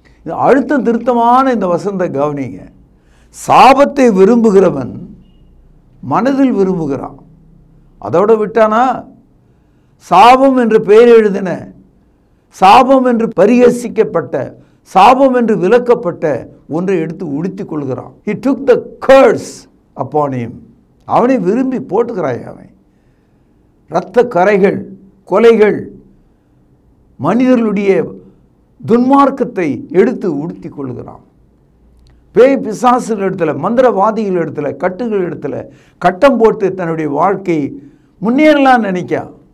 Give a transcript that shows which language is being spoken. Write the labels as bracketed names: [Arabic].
[Tamil] அழுத்தம் திருத்தமான இந்த வசனத்தை கவனிங்க. சாபத்தை விரும்புகிறவன் மனதில் விரும்புகிறான். அதோட விட்டானா, சாபம் என்று பெயர் எழுதின, சாபம் என்று பரிகசிக்கப்பட்ட, சாபம் என்று விலக்கப்பட்ட ஒன்றை எடுத்து உடுத்தி கொள்கிறான். [English] He took the curse upon him. [Tamil] அவனை விரும்பி போட்டுக்கிறாய். அவன் இரத்த கரைகள், கொலைகள், மனிதர்களுடைய துன்மார்க்கத்தை எடுத்து உடுத்தி கொள்கிறான். பேய் பிசாசுகள் இடத்துல, மந்திரவாதிகள் இடத்துல, கட்டுகள் இடத்துல கட்டம் போட்டு தன்னுடைய வாழ்க்கை முன்னேறலாம் நினைக்கான்.